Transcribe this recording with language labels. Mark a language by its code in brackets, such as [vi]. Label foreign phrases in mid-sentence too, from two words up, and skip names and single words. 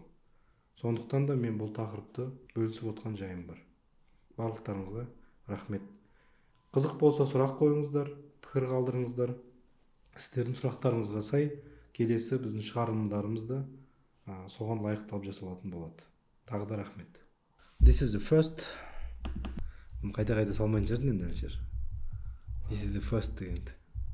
[kk] Сондықтан да мен бұл тақырыпты бөлісіп отқан жайым бар. Барлықтарыңызға рахмет. Қызық болса сұрақ қойыңыздар, пікір қалдырыңыздар. Сіздердің сұрақтарыңызға сай келесі біздің шығарылымдарымызда соған лайықталып жасалатын болады. Тағы да рахмет. [en] This is the first. [kk] Қайта салмайтын шығарсың енді Әлшер. [en] This is the first [kk] дегенді.